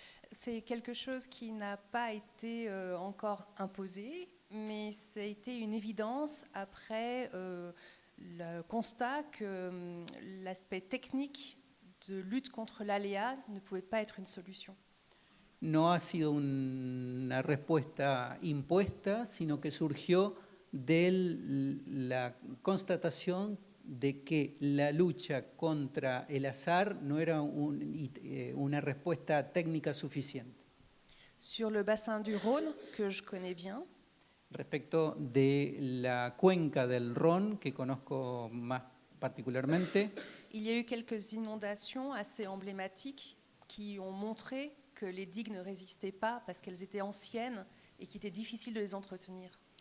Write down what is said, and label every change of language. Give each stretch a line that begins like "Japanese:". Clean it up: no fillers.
French: c'est quelque chose qui n'a pas été encore imposé, mais ça a été une évidence après le constat que l'aspect technique de lutte contre l'aléa ne pouvait pas être une solution.
Spanish: No ha sido una respuesta impuesta, sino que surgió de la constatación de que la lucha contra el azar no era una respuesta técnica suficiente.
French: Sur le bassin du Rhône, que je connais bien,
Spanish: Respecto de la cuenca del Rhône, que conozco más particularmente,
French: il y a eu quelques inondations assez emblématiques qui ont montré que les digues ne résistaient pas parce qu'elles étaient anciennes et qu'il était difficile de les entretenir.